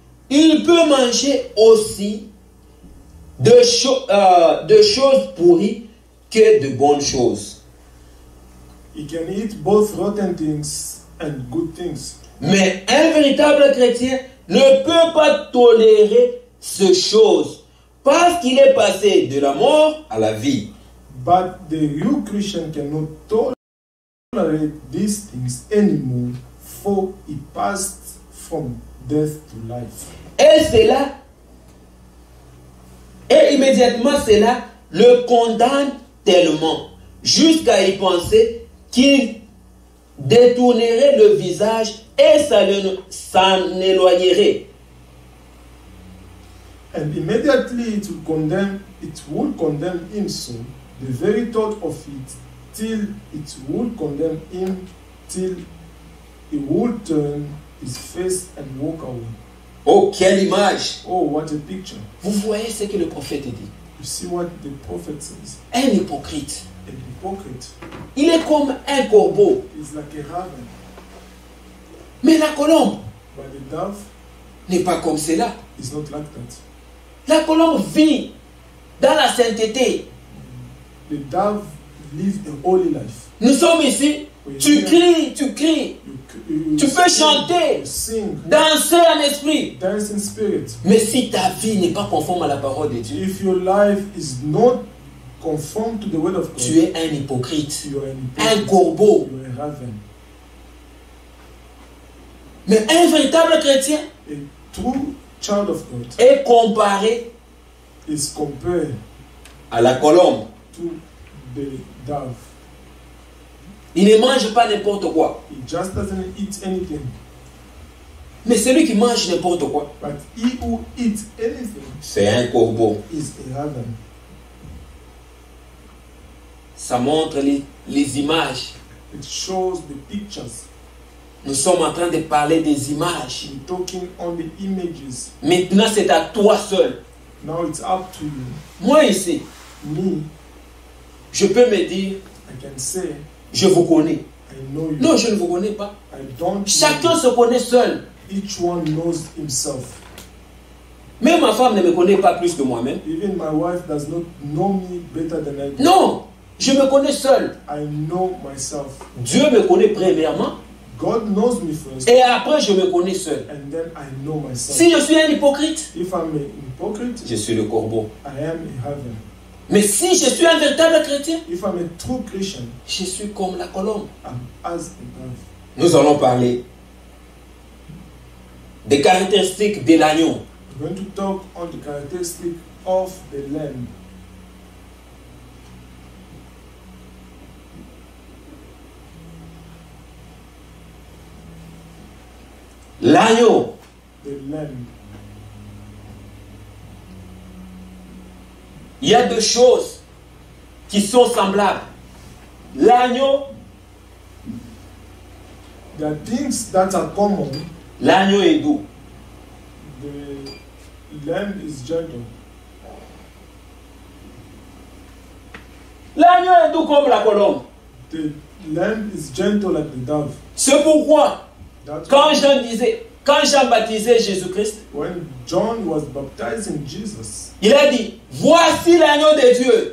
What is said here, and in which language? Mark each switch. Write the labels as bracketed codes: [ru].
[fr] Il peut manger aussi de choses pourries que de bonnes choses. [en] He can eat both rotten things and good things. [fr] Mais un véritable chrétien ne peut pas tolérer ces choses parce qu'il est passé de la mort à la vie. [en] But the real Christian cannot tolerate these things anymore, for he passed from death to life. [fr] Et immédiatement cela le condamne tellement jusqu'à y penser qu'il détournerait le visage et s'en éloignerait. [en] And immediately it will condemn him so, the very thought of it, till it will condemn him, till he will turn his face and walk away. [fr] Oh, quelle image! [en] Oh, what a picture. [fr] Vous voyez ce que le prophète dit. [en] You see what the prophet says. [fr] Un hypocrite. [en] A hypocrite [fr] Il est comme un corbeau. [en] is like a raven, [fr] Mais la colombe [en] but the dove [fr] n'est pas comme cela. [en] is not like that. [fr] La colombe vit dans la sainteté. [en] The dove lives a holy life. [fr] Nous sommes ici. Tu cries. [en] You [fr] Tu peux [en] sing, [fr] chanter, [en] you sing, [fr] danser en esprit. [en] dance in spirit. [fr] Mais si ta vie n'est pas conforme à la parole de Dieu, [en] If your life is not conformed to the word of God, [fr] tu es un hypocrite, [en] you are an [fr] un [en] hypocrite, [fr] corbeau. [en] you are a raven. [fr] Mais un véritable chrétien [en] A true child of God [fr] est comparé [en] is compared [fr] à la colombe. [en] to the dove. [fr] Il ne mange pas n'importe quoi. [en] He just doesn't eat anything. [fr] Mais celui qui mange n'importe quoi, [en] But he who eats anything [fr] c'est un corbeau. [en] is a raven. [fr] Ça montre les images. [en] It shows the pictures. [fr] Nous sommes en train de parler des images. [en] We're talking on the images. [fr] Maintenant, c'est à toi seul. [en] Now it's up to you. [fr] Moi ici, [en] Me, [fr] je peux me dire, [en] I can say, [fr] je vous connais. [en] I know you. [fr] Non, je ne vous connais pas. [en] I don't know [fr] Chacun [en] you. [fr] se connaît seul. [en] Each one knows himself. [fr] Même ma femme ne me connaît pas plus que moi-même. [en] Even my wife does not know me better than I do. [fr] Non, je me connais seul. [en] I know myself. [fr] Dieu me connaît premièrement [en] God knows me first, [fr] et après je me connais seul. [en] and then I know myself. [fr] Si je suis un hypocrite, [en] If I'm an hypocrite, [fr] je suis le corbeau. [en] I am a raven. [fr] Mais si je suis un véritable chrétien, [en] If I'm a true Christian, [fr] je suis comme la colombe. [en] I'm as a dove. [fr] Nous allons parler des caractéristiques de l'agneau. [en] We're going to talk on the characteristic of the lamb. [fr] L'agneau, [en] The lamb. [fr] il y a deux choses qui sont semblables. L'agneau, [en] There are things that are common. [fr] l'agneau est doux. [en] The lamb is gentle. [fr] L'agneau est doux comme la colombe. [en] The lamb is gentle like the dove. [fr] C'est pourquoi, [en] That's [fr] quand [en] why [fr] Jean baptisait Jésus-Christ, [en] when John was baptizing Jesus, [fr] il a dit, voici l'agneau de Dieu